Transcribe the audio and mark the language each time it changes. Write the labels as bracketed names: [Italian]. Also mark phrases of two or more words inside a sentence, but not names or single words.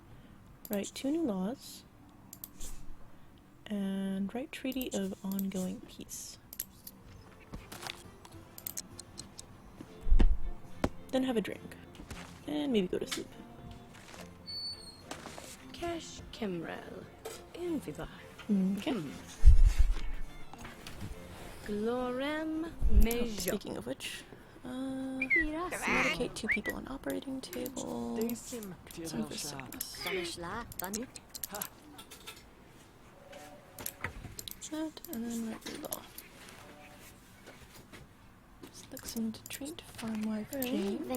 [English] Write 2 new laws. And write treaty of ongoing peace. Then have a drink. And maybe go to sleep. Cash Kimrel. Invivar. Okay. Glorem Major. Speaking of which, medicate 2 people on operating table. Some for sickness. That, and then write the law. Selection to treat farm wife Jane.